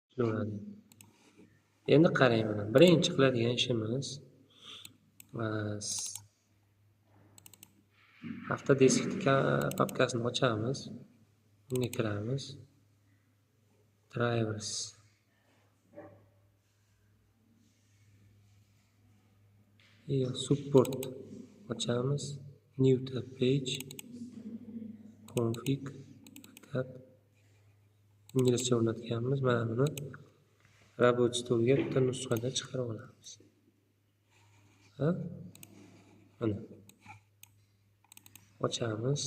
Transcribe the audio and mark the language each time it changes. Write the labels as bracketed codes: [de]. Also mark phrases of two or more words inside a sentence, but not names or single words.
[uz] ishlayveradi. Endi qarang, mana birinchi qiladigan ishimiz hafta disk papkasini ochamiz. Bunga kiramiz. Drivers. Support ochamiz. [en] New tab page. [uz] Config. Fakat inglizcha o'rnatganmiz. Mana buni robot stolga bitta nusxada chiqarib olamiz. Mana. Ochamiz.